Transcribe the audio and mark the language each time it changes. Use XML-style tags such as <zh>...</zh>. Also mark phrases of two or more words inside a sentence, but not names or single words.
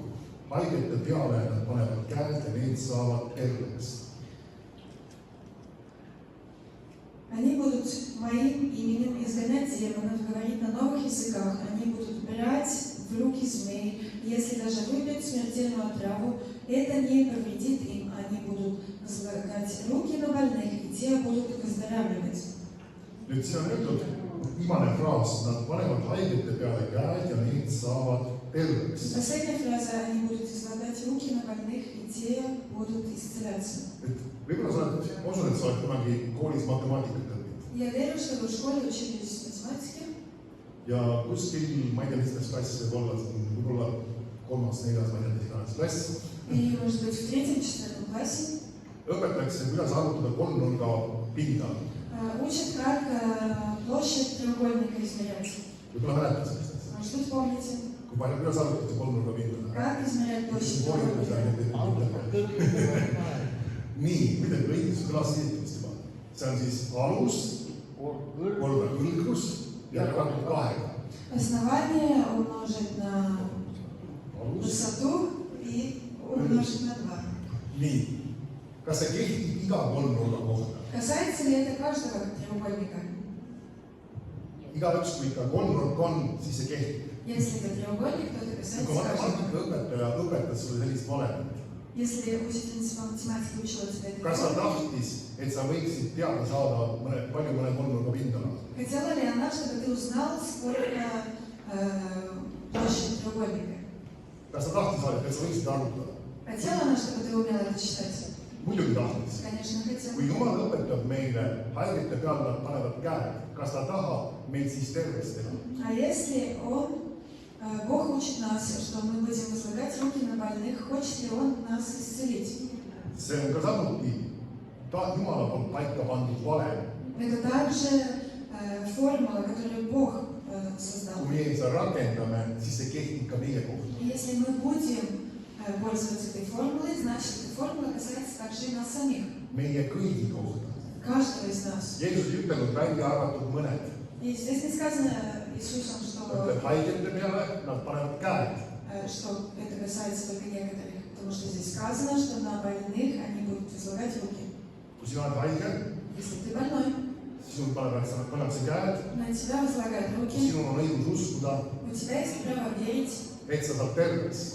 <et>Haigete peale nad panevad käed ja need saavad terveks.</et> <ru>Они будут моим именем изгонять демонов, говорить на новых языках. Они будут брать в руки змей. Если даже выпьют смертельную отраву, это не повредит им. Они будут возлагать руки на больных, и те будут выздоравливать.</ru> <et>Nüüd siin on öeldud viimane fraas, nad panevad haigete peale käed ja need saavad terveks.</et> <ru>Последняя фраза: они будут излагать руки на больных, и те будут исцеляться.</ru> <et>Võib-olla sa oled, ma usun, et sa oled kunagi koolis matemaatikat õppinud.</et> <ru>Я верю, что вы в школе учились математике.</ru> <et>Ja kuskil, ma ei tea, mis klass võib-olla 3., 4., ma ei tea, mis klass.</et> <ru>Или, может быть, в 3., 4. классе.</ru> <et>Õpetatakse, kuidas arvutada kolmnurga pinda.</et> <ru>Учат, как площадь треугольника измерять.</ru> <et>Võib-olla mäletad sellest.</et> <ru>Может быть, помните?</ru> <et>Kui palju, kuidas arvutada kolmnurga pinda?</et> <ru>Как измерять площадь треугольника?</ru> <et>Nii, mida õigus kõlas esitamist juba. See on siis alus, kolme kõlgus ja jagatud 2.</et> <ru>Основание умножить на высоту и умножить на 2.</ru> <et>Nii, kas see kehtib iga kolmnurga kohta?</et> <ru>Касается ли это каждого треугольника?</ru> <et>Igaüks, kui ikka kolmnurk on, siis see kehtib.</et> <ru>Если это треугольник, то это</ru> <et>Kui</et> <ru>касается каждого.</ru> <et>matemaatikaõpetaja õpetas sulle sellist valemit.</et> <ru>Если учительница по математике учила тебя это</ru> <et>Kas ta</et> <ru>делать,</ru> <et>tahtis, et sa võiksid teada saada palju mõne kolmnurga pindala?</et> <ru>хотела ли она, чтобы ты узнал, сколько площадь треугольника?</ru> <et>Kas ta tahtis, et sa võiksid arvutada?</et> <ru>Хотела она, чтобы ты умела это читать?</ru> <et>Muidugi tahtis.</et> <ru>Конечно, хотела.</ru> <et>Kui Jumal õpetab meile haigete peale, nad panevad käed, kas ta tahab meid siis terveks teha?</et> <ru>А если Бог учит нас, что мы будем возлагать руки на больных, хочет ли Он нас исцелить?</ru> <et>See on ka samuti Jumala poolt paika pandud valem.</et> <ru>Это также формула, которую Бог создал.</ru> <et>Kui meie seda rakendame, siis see kehtib ka meie kohta.</et> <ru>И если мы будем пользоваться этой формулой, значит, эта формула касается также и нас самих.</ru> <et>Meie kõigi kohta.</et> <ru>Каждого из нас.</ru> <et>Jeesus ei ütelnud välja arvatud mõned.</et> <ru>И здесь не сказано Иисусом,</ru> <et>Ütleb haigete peale, nad panevad käed.</et> <ru>что это касается только некоторых. Потому что здесь сказано, что на больных они будут возлагать руки.</ru> <et>Kui sina oled haige,</et> <ru>Если ты больной,</ru> <et>sinul pannakse käed,</et> <ru>на тебя возлагают руки,</ru> <et>sinul on õigus uskuda,</et> <ru>у тебя есть право верить,</ru> <et>et sa saad terveks.</et>